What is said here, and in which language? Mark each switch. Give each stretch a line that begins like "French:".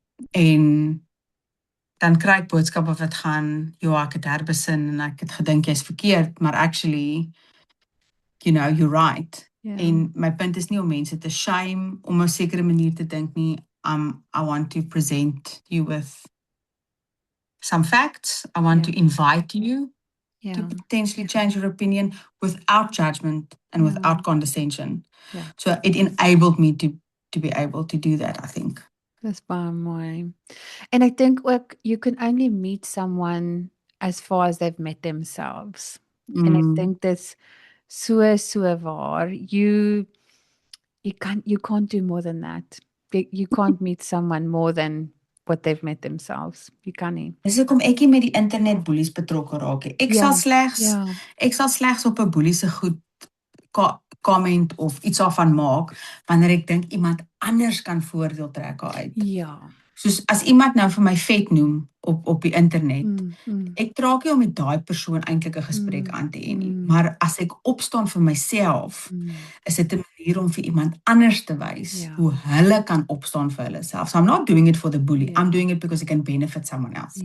Afrikaans: En dan kry ek boodskappe wat gaan, ek het herbesin en ek het gedink jy's verkeerd, maar actually,
English: you're right.
Afrikaans: En my punt is nie om mense te shame om 'n sekere manier te dink nie.
English: I want to present you with some facts. I want to invite you to potentially change your opinion without judgment and without condescension. So it enabled me to be able to do that, I think.
Afrikaans: Dis baie mooi. En ek dink ook
English: you can only meet someone as far as they've met themselves.
Afrikaans: En ek dink dis so waar.
English: You can't do more than that. You can't meet someone more than what they've met themselves.
Afrikaans: You kan nie. Dis hoekom ek nie met die internet boelies betrokke raak nie. Ek sal slegs op 'n boelie se goed comment of iets daarvan maak wanneer ek dink iemand anders kan voordeel trek uit. Soos as iemand nou vir my vet noem op die internet, ek draak nie om met daai persoon eintlik 'n gesprek aan te hê nie, maar as ek opstaan vir myself, is dit 'n manier om vir iemand anders te wys Ja. hoe hulle kan opstaan vir hulle self.
English: So I'm not doing it for the bully.
Afrikaans: Ja.
English: I'm doing it because it can benefit someone else.